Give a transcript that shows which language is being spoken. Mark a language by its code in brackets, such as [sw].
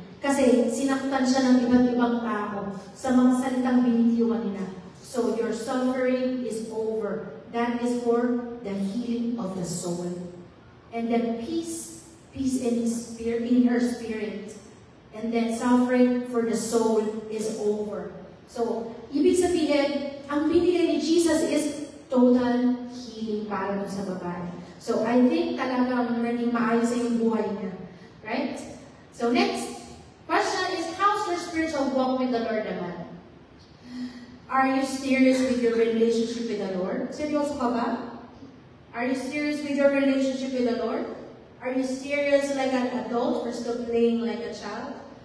[tl] Kasi sinaktan siya ng iba't ibang tao sa mga salitang binitiwan niya. [en] So your suffering is over. That is for the healing of the soul. And then peace in his spirit, in her spirit. And then suffering for the soul is over. [tl] So, ibig sabihin, ang binigay ni Jesus [en] is total healing [tl] para dun sa babae. So, [en] I think [tl] talagang naging maayos sa yung buhay niya. [en] Right? So, next question is, how's your spiritual walk with the Lord naman? Are you serious with your relationship with the Lord? [tl] Seryoso ka ba? [en] Are you serious with your relationship with the Lord? Are you serious like an adult or still playing like a child?